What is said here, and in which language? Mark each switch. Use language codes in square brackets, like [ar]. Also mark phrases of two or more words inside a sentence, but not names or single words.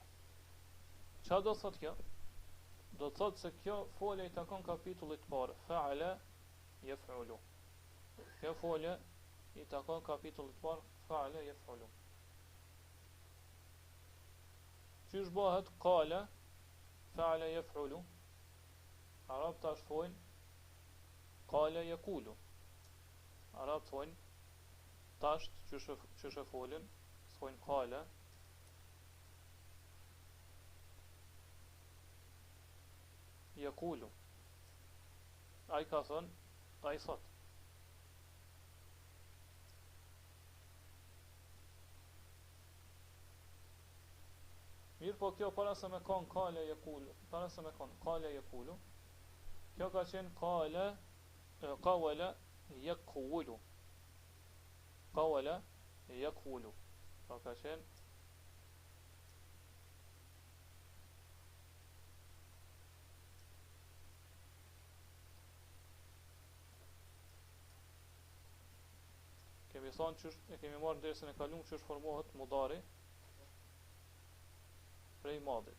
[sq] Qa do thot kjo? Do thot se kjo folje I takon kapitullit parë, [ar] فعل يفعل. [sq] Kjo folje I takon kapitullit parë, [ar] فعل يفعل. [sq] Qysh bëhet [ar] قال، فعل يفعل? [sq] Arab tash thojnë [ar] قال يقول. [sq] Arab thojnë tash qysh e folën, thojnë [ar] قال يقول. [sq] Ai ka thënë, ai thot. Mirë po kjo para se me kon [ar] قال يقول, [sq] para se me kon [ar] قال يقول, [sq] kjo ka qenë [ar] قال قول يقول. قول يقول. [sq] Pra ka qenë kemi thonë qysh, e kemi marrë në dersën e kaluar qysh formohet mudari prej madhit.